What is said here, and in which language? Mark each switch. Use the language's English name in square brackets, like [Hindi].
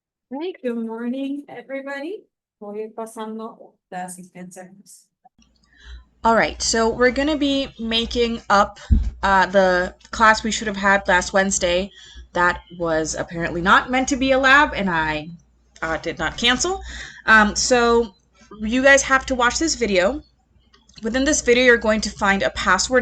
[English] Hey, good morning, everybody. [Spanish] Voy pasando la asistencia. [English] All right, so we're going to be making up the class we should have had last Wednesday. That was apparently not meant to be a lab, and I did not cancel. So you guys have to watch this video. Within this video, you're going to find a password.